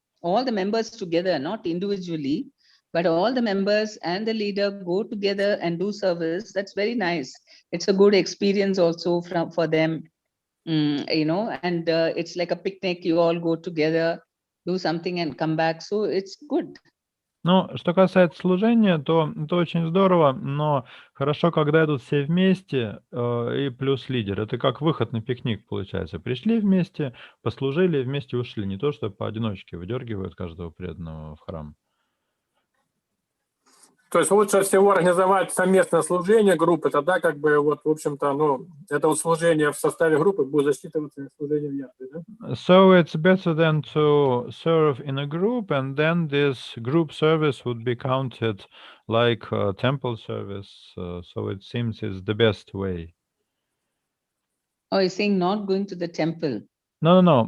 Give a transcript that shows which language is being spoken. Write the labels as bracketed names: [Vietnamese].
[English] All the members together, not individually, but all the members and the leader go together and do service. That's very nice. It's a good experience also for them, and it's like a picnic. You all go together, do something and come back. So it's good. [Russian] Что касается служения, то это очень здорово, но хорошо, когда идут все вместе и плюс лидер. Это как выход на пикник получается. Пришли вместе, послужили, вместе ушли. Не то, что поодиночке выдергивают каждого преданного в храм. То есть лучше всего организовать совместное служение группы, тогда как бы в общем-то, это служение в составе группы будет засчитываться служение в ятре, да? [English] So it's better than to serve in a group, and then this group service would be counted like temple service. So it seems is the best way. Oh, you're saying not going to the temple? No.